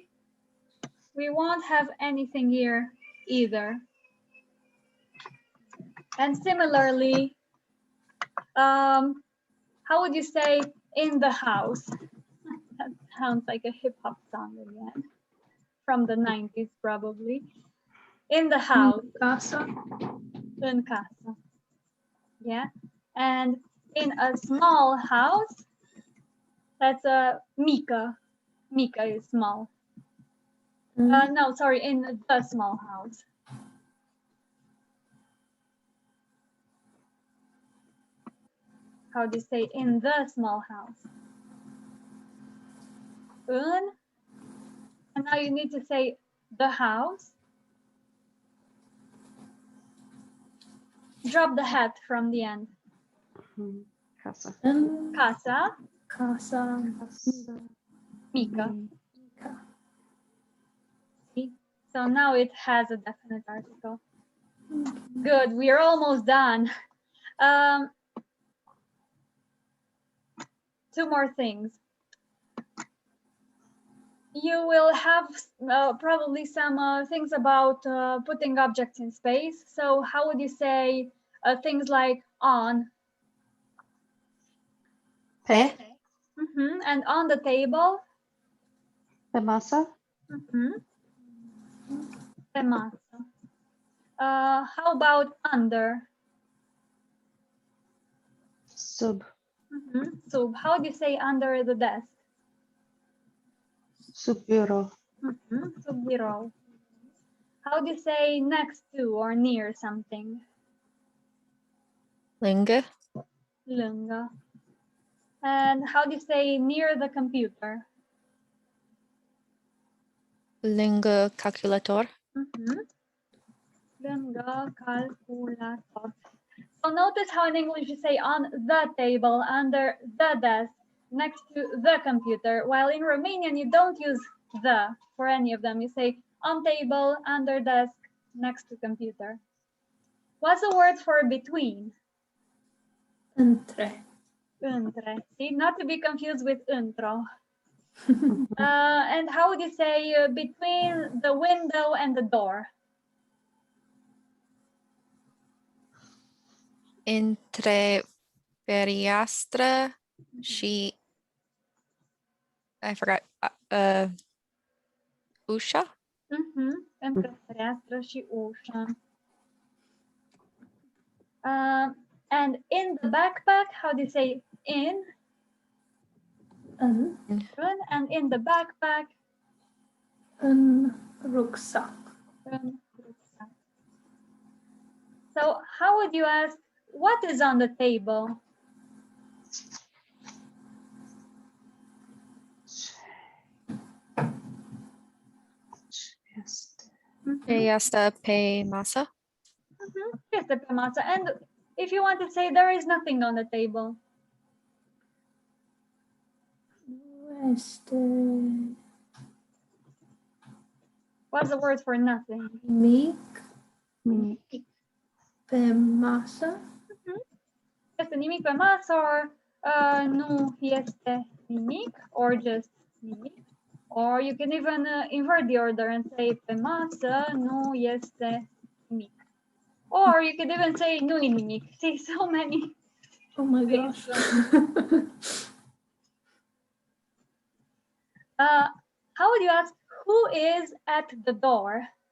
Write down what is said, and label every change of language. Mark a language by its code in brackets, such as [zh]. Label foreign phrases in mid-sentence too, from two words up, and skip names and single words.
[en] We won't have anything here either. And similarly, how would you say in the house? That sounds like a hip hop song again, from the 90s probably. In the house. [ro] Casa. În casa. [en] Yeah. And in a small house, that's a mică. Mică is small. No, sorry, in the small house. How do you say in the small house? [ro] În. [en] And now you need to say the house. Drop the hat from the end. [ro] Casa. În Casa, casa. mică. Mica. [en] See? So now it has a definite article. Good, we are almost done. Two more things. You will have probably some things about putting objects in space. So how would you say things like on? [ro] Pe. [en] And on the table? [ro] Pe masă. Pe masă. [en] How about under? [ro] Sub. Sub. [en] How do you say under the desk? [ro] Sub birou. Sub birou. [en] How do you say next to or near something? [ro] Lângă. Lângă. [en] And how do you say near the computer? [ro] Lângă calculator. Lângă calculator. [en] So notice how in English you say on the table, under the desk, next to the computer, while in Romanian you don't use the for any of them. You say on table, under desk, next to computer. What's the word for between? [ro] Între. Între. [en] See, not to be confused with într-o. And how would you say between the window and the door? [ro] Între fereastră și [en] I forgot [ro] ușa. Între fereastră și ușă. [en] And in the backpack, how do you say in? [ro] În. [en] And in the backpack? [ro] În rucsac. În rucksack. [en] So how would you ask, what is on the table? [ro] Ce este pe masă? Este pe masă. [en] And if you want to say there is nothing on the table. [ro] Este [en] What's the word for nothing? [ro] mic. Mic. Pe masă. Este nimic pe masă, or nu este nimic, [en] or just nimic. Or you can even invert the order and say [ro] pe masă nu este nimic. [en] Or you could even say [ro] nu e nimic. [en] See, so many. Oh my gosh. How would you ask who is at the door?